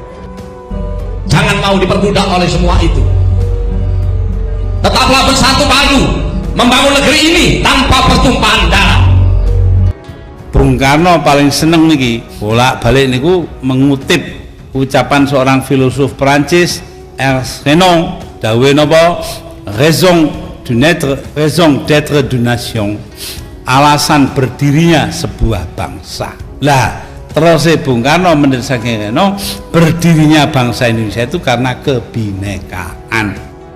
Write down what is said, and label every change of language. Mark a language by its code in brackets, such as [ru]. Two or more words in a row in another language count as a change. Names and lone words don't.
[id] Jangan mau diperbudak oleh semua itu. Tetaplah bersatu padu membangun negeri ini tanpa pertumpahan darah. Bung Karno paling [jv] seneng niki bolak-balik niku [id] mengutip ucapan seorang filosof Perancis, [fr] Ernst Renan, [jv] dawe napa, [fr] raison d'être d'une nation, [id] alasan berdirinya sebuah bangsa. Lah terus Bung Karno mendesak Reno, berdirinya bangsa Indonesia itu karena kebinekaan.